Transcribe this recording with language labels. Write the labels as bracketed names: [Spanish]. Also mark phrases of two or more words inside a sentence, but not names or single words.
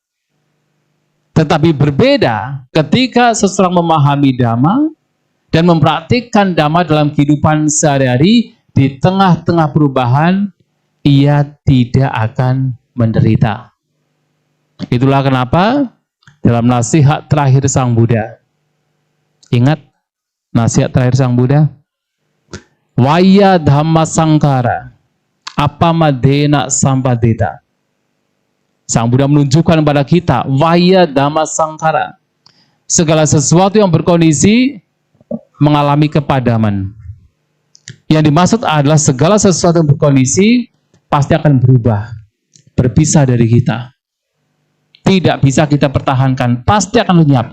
[Indonesian] Tetapi berbeda ketika seseorang memahami dhamma dan mempraktikkan dhamma dalam kehidupan sehari-hari, di tengah-tengah perubahan, ia tidak akan menderita. Itulah kenapa dalam nasihat terakhir Sang Buddha, ingat nasihat terakhir Sang Buddha, [Pali] Vaya dhamma sangkara apamadena sampadeta. [Indonesian] Sang Buddha menunjukkan kepada kita [Pali] vaya dhamma sangkara, [Indonesian] segala sesuatu yang berkondisi mengalami kepadaman. Yang dimaksud adalah segala sesuatu yang berkondisi pasti akan berubah, berpisah dari kita. Tidak bisa kita pertahankan, pasti akan lenyap.